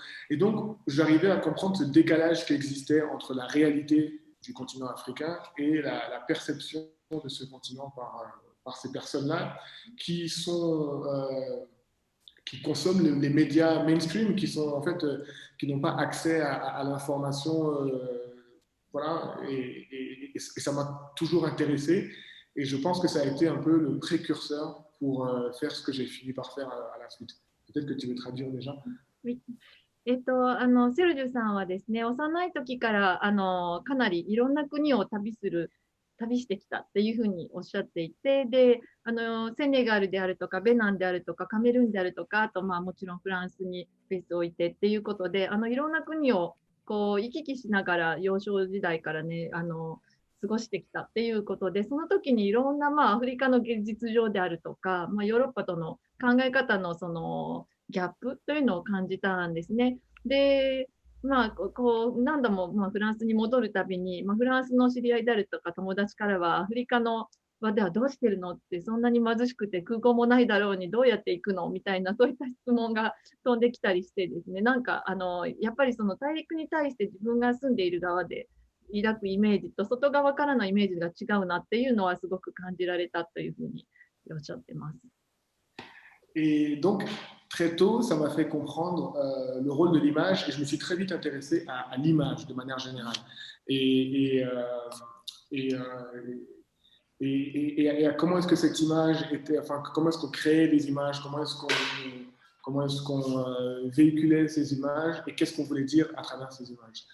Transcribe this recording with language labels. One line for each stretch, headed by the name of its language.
French: Et donc, j'arrivais à comprendre ce décalage qui existait entre la réalité du continent africain et la perception de ce continent par ces personnes-là qui sont qui consomment les médias mainstream, qui sont en fait qui n'ont pas accès à l'information, voilà. Et ça m'a toujours intéressé. Et je pense que ça a été un peu le précurseur pour faire ce que j'ai fini par faire à la suite. Peut-être que tu veux traduire déjà. Oui.
Japanese: セルジュさんはですね、幼い時からかなりいろんな国を旅してきたっていうふうにおっしゃっていて、で、セネガルであるとか、ベナンであるとか、カメルーンであるとか、あと、まあ、もちろんフランスにベースを置いてっていうことで、いろんな国をこう行き来しながら幼少時代からね、過ごしてきたっていうことで、その時にいろんな、まあ、アフリカの実情であるとか、まあ、ヨーロッパとの考え方のそのギャップというのを感じたんですね。で、まあ、何度も、まあ、フランスに戻るたびに、まあ、フランスの知り合いであるとか友達からは、アフリカのではどうしてるのって、そんなに貧しくて空港もないだろうにどうやって行くのみたいな、そういった質問が飛んできたりしてですね、なんか、やっぱりその大陸に対して自分が住んでいる側で抱くイメージと、外側からのイメージが違うなっていうのはすごく感じられたというふうにおっしゃってます。
French: Et donc, très tôt, ça m'a fait comprendre le rôle de l'image et je me suis très vite intéressé à l'image de manière générale. Et, et, euh, et, euh, et à comment est-ce que cette image était, enfin, comment est-ce qu'on créait des images, comment est-ce qu'on véhiculait ces images et qu'est-ce qu'on voulait dire à travers ces images.